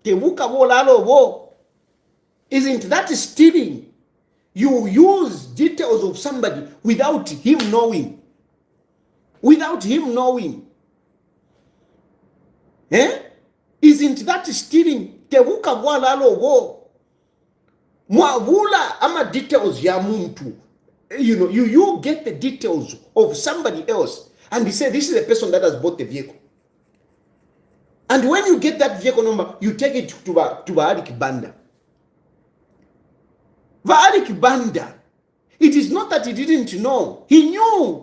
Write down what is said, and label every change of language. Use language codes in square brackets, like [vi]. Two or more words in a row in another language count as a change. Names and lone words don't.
[en] Isn't that stealing? You use details of somebody without him knowing. Without him knowing. Isn't that stealing? [bem] Mwavula ama details ya muntu. [en] You know, you get the details of somebody else and you say this is the person that has bought the vehicle. And when you get that vehicle number, you take it to Archbishop Banda. Archbishop Banda, it is not that he didn't know. He knew.